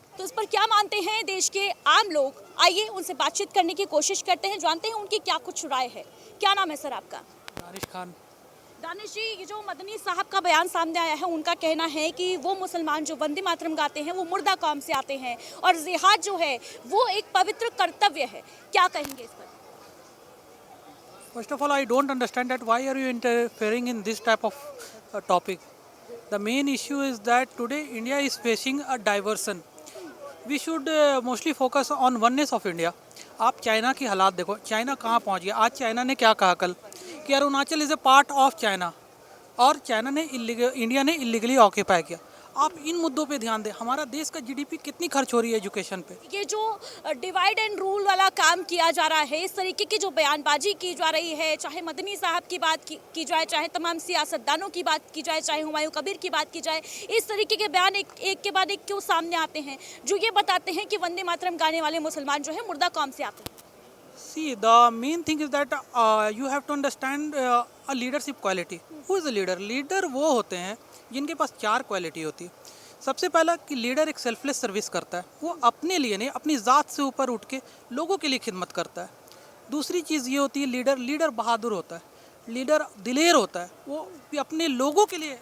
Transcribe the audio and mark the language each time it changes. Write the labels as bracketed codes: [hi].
[hi] तो इस पर क्या मानते हैं देश के आम लोग? आइए उनसे बातचीत करने की कोशिश करते हैं, जानते हैं उनकी क्या कुछ राय है। क्या नाम है सर आपका? दानिश खान। दानिश जी, ये जो मदनी साहब का बयान सामने आया है, उनका कहना है कि वो मुसलमान जो वंदे मातरम गाते हैं वो मुर्दा कौम से आते हैं और जिहाद जो है वो एक पवित्र कर्तव्य है। क्या कहेंगे इस पर? [en] First of all, I don't understand that why are you interfering in this type of topic. The main issue is that today India is facing a diversion. We should mostly focus on oneness of India. [hi] आप China की हालात देखो, China कहाँ पहुँच गया। आज China ने क्या कहा कल कि [en] Arunachal is a part of China [hi] और चाइना ने इंडिया ने इलीगली ऑक्यूपाई किया। आप इन मुद्दों पे ध्यान दें। हमारा देश का जीडीपी कितनी खर्च हो रही है एजुकेशन पे। ये जो डिवाइड एंड रूल वाला काम किया जा रहा है, इस तरीके की जो बयानबाजी की जा रही है, चाहे मदनी साहब की बात की जाए, चाहे तमाम सियासतदानों की बात की जाए, चाहे हुमायूं कबीर की बात की जाए, इस तरीके के बयान एक के बाद एक क्यों सामने आते हैं जो ये बताते हैं कि वंदे मातरम गाने वाले मुसलमान जो है मुर्दा कौम से आते हैं? [en] See, the main thing is that you have to understand a leadership quality. Who is a leader? [hi] Leader वो होते हैं जिनके पास 4 क्वालिटी होती है। सबसे पहला कि लीडर एक सेल्फलेस सर्विस करता है, वो अपने लिए नहीं, अपनी ज़ात से ऊपर उठ के लोगों के लिए खिदमत करता है। दूसरी चीज़ ये होती है लीडर बहादुर होता है, लीडर दिलेर होता है, वो भी अपने लोगों के लिए।